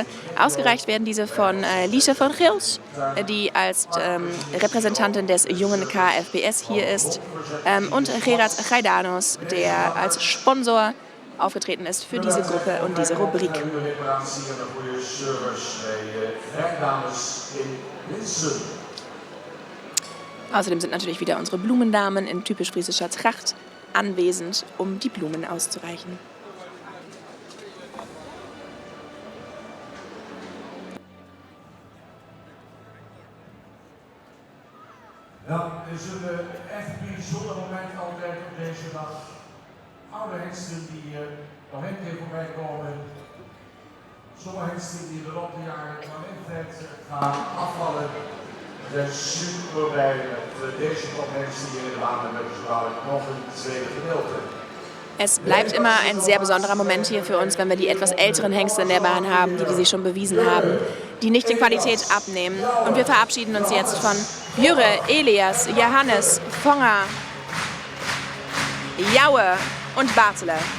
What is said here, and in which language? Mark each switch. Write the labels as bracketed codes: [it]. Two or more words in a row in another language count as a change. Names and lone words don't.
[de] Ausgereicht werden diese von Liesje von Gils, die als Repräsentantin des jungen KFPS hier ist, und Gerard Gaidanos, der als Sponsor aufgetreten ist für diese Gruppe und diese Rubrik. Außerdem sind natürlich wieder unsere Blumendamen in typisch friesischer Tracht anwesend, um die Blumen auszureichen. [nl] Ja, er is een echt bijzonder moment altijd op deze dag. Oude hengsten die nog een keer voorbij komen. Sommige hengsten die de rond de jaren nog in tijd gaan afvallen. We zijn super blij met deze top hengsten hier in de baan hebben. Dus nog een tweede gedeelte. [de] Es bleibt immer ein sehr besonderer Moment hier für uns, wenn wir die etwas älteren Hengste in der Bahn haben, die sich schon bewiesen haben, die nicht in Qualität abnehmen. Und wir verabschieden uns jetzt von Jure, Elias, Johannes, Fonger, Jaue und Bartele.